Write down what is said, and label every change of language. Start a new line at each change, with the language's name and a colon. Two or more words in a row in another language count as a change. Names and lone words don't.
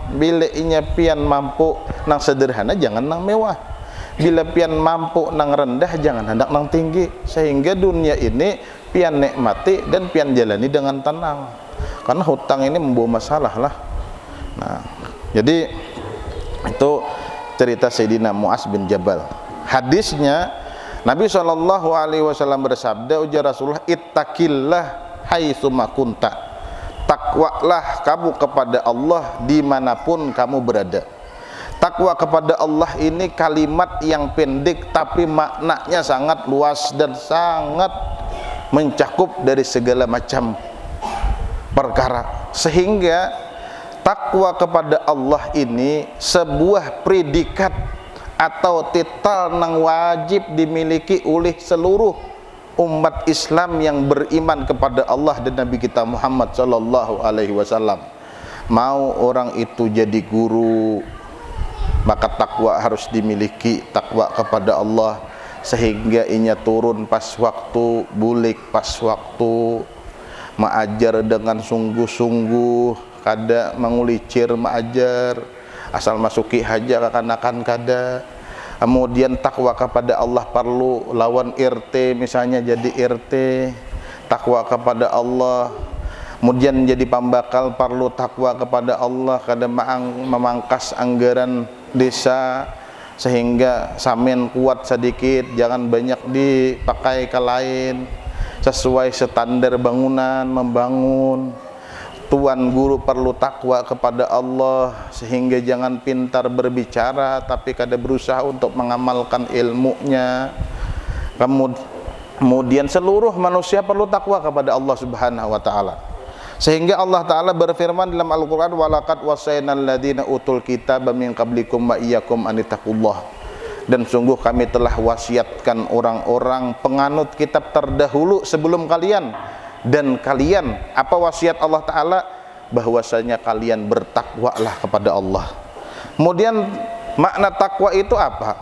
Banjar: Bila inya pian mampu nang sederhana, jangan nang mewah. Bila pian mampu nang rendah, jangan hendak nang tinggi.
Indonesian: Sehingga dunia ini pian nikmati dan pian jalani dengan tenang. Karena hutang ini membawa masalah lah. Nah, jadi itu cerita Sayyidina Mu'az bin Jabal. Hadisnya Nabi SAW bersabda, ujar Rasulullah,
Arabic: اتق الله حيثما كنت.
Indonesian: Takwalah kamu kepada Allah dimanapun kamu berada. Takwa kepada Allah ini kalimat yang pendek tapi maknanya sangat luas dan sangat mencakup dari segala macam perkara, sehingga takwa kepada Allah ini sebuah predikat atau titel yang wajib dimiliki oleh seluruh umat Islam yang beriman kepada Allah dan Nabi kita Muhammad
Arabic: صلى الله عليه وسلم.
Banjar: Mau orang itu jadi guru, maka takwa harus dimiliki, takwa kepada Allah, sehingga inya turun pas waktu, bulik pas waktu, mengajar dengan sungguh-sungguh, kada mengulicir mengajar, asal masuki haja kekanakan kada.
Indonesian: Kemudian takwa kepada Allah perlu lawan RT misalnya jadi RT, takwa kepada Allah.
Banjar: Kemudian jadi pembakal perlu takwa kepada Allah, kada memangkas anggaran desa sehingga samin kuat sedikit, jangan banyak dipakai ke lain, sesuai standar bangunan membangun.
Indonesian: Tuan guru perlu takwa kepada Allah sehingga jangan pintar berbicara tapi kada berusaha untuk mengamalkan ilmunya. Kemudian seluruh manusia perlu takwa kepada Allah
Arabic: سبحانه وتعالى.
Indonesian: Sehingga Allah taala berfirman dalam Al-Qur'an,
Arabic: ولقد وصينا الذين أوتوا الكتاب من قبلكم وإياكم أن اتقوا الله.
Indonesian: Dan sungguh kami telah wasiatkan orang-orang penganut kitab terdahulu sebelum kalian, dan kalian, apa wasiat Allah Ta'ala? Bahwasanya kalian bertakwalah kepada Allah. Kemudian makna takwa itu apa?